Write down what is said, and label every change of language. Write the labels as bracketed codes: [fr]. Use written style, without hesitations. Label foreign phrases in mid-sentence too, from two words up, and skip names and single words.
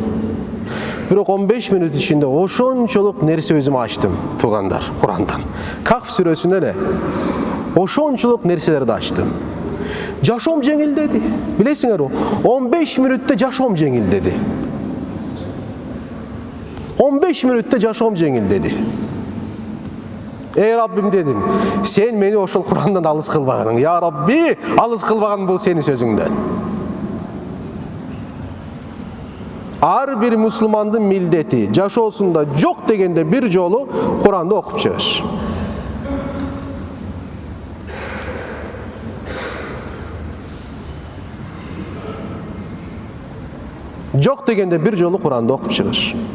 [ky] Бирок 15 минут ичинде ошончолук нерсе өзүм ачтым, туугандар, Курандан. Кахф сүрөсүнө эле ошончолук нерселерди ачтым. Жашоом жеңилдеди. Билесиңерби? 15 минутта жашоом жеңилдеди. 15 минутта жашоом жеңилдеди. Эй Раббим дедим, сен мени ошол Курандан алыс кылбаганың. [ar] يا ربي, [ky] алыс кылбаган бул сенин сөзүңдөн. Ар бир мусулмандын милдети жашоосунда жок дегенде бир жолу Куранды окуп чыгыш. Жок дегенде бир жолу Куранды окуп чыгыш.